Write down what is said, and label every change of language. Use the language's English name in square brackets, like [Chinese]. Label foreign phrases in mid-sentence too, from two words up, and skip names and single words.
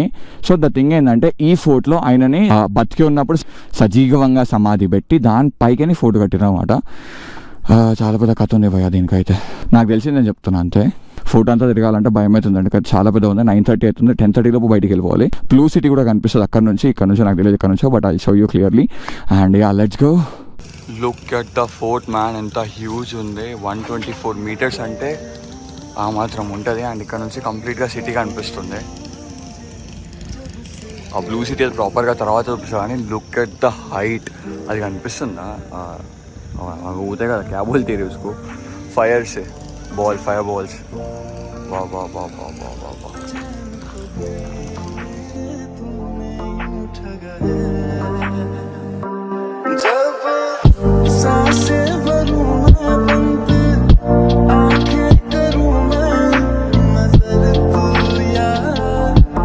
[English] so the thing [Telugu] ఏంటంటే, ఈ ఫోర్ట్లో ఆయనని బతికి ఉన్నప్పుడు సజీవంగా సమాధి పెట్టి దానిపైకి ఫోర్ట్ కట్టినమాట. చాలా పెద్ద కథ ఉంది భయ దీనికైతే. నాకు తెలిసింది నేను చెప్తున్నా అంతే. ఫోర్ట్ అంతా తిరగాలంటే భయం అవుతుందండి, చాలా పెద్ద ఉంది. 9:30 అవుతుంది, 10:30 లోపు బయటికి వెళ్ళిపోవాలి. బ్లూ సిటీ కూడా కనిపిస్తుంది అక్కడ నుంచి. నాకు తెలియదు ఇక్కడ నుంచి, [English] But I show you clearly. And yeah, let's go. look at the fort man, [Telugu] ఎంత హ్యూజ్ ఉంది. 124 meters అంటే ఆ మాత్రం ఉంటుంది. అండ్ ఇక్కడ నుంచి కంప్లీట్గా సిటీ కనిపిస్తుంది. ఆ బ్లూ సిటీ అది ప్రాపర్గా తర్వాత చూపిస్తుంది, కానీ [English] look at the height. [Telugu] అది కనిపిస్తుందా? ఊతే కదా, [Hindi] क्या बोलते रे उसको, [English] fire balls. [Hindi] वाह. जब सांसें भरूं मैं बंद, आंखें करूं मैं नजर, तू यार